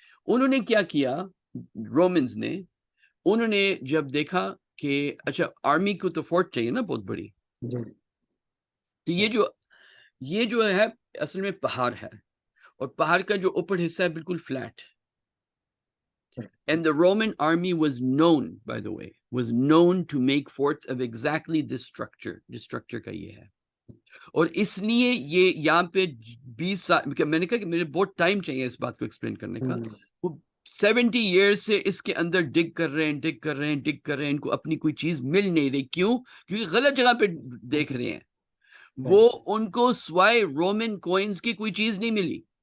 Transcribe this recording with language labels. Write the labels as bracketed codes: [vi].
[ur] انہوں نے کیا کیا رومنز نے. انہوں نے جب دیکھا کہ اچھا آرمی کو تو فورٹ چاہیے نا بہت بڑی. تو یہ جو ہے اصل میں پہاڑ ہے اور پہاڑ کا جو اوپر حصہ ہے بالکل flat. [en] And the Roman army was known, by the way, was known to make forts of exactly this structure. [ur] جس structure کا یہ ہے. اور اس لیے یہ یہاں پہ 20 سال میں نے کہا کہ میرے بہت ٹائم چاہیے اس بات کو ایکسپلین کرنے کا. وہ 70 ایئرس سے اس کے اندر ڈگ کر رہے ہیں ان کو اپنی کوئی چیز مل نہیں رہی. کیوں؟ کیونکہ غلط جگہ پہ دیکھ رہے ہیں. وہ ان کو سوائے رومن کوئنز کی کوئی چیز نہیں ملی.